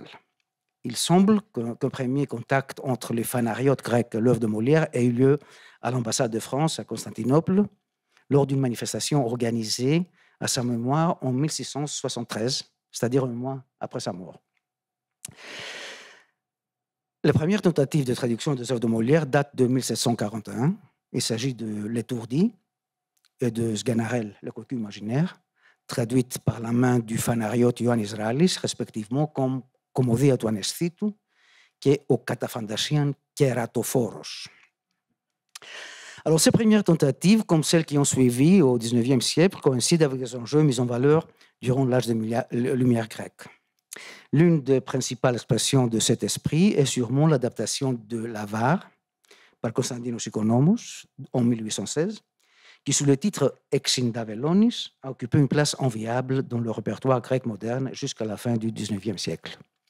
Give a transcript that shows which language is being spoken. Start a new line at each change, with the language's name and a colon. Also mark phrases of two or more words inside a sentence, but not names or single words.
French: Il semble qu'un premier contact entre les phanariotes grecs et l'œuvre de Molière ait eu lieu à l'ambassade de France à Constantinople lors d'une manifestation organisée à sa mémoire en 1673, c'est-à-dire un mois après sa mort. Les premières tentatives de traduction des œuvres de Molière datent de 1741. Il s'agit de L'Étourdi et de Sganarelle, le cocu imaginaire, traduites par la main du phanariote Ioannis Israëlis, respectivement comme Κομμωδία του Αναισθήτου και ο καταφαντασίαν Κερατοφόρος. Alors, ces premières tentatives, comme celles qui ont suivi au XIXe siècle, coïncident avec les enjeux mis en valeur durant l'âge de lumière grecque. L'une des principales expressions de cet esprit est sûrement l'adaptation de l'Avare par Konstantinos Ikonomos en 1816, qui, sous le titre Exindavelonis, a occupé une place enviable dans le répertoire grec moderne jusqu'à la fin du XIXe siècle.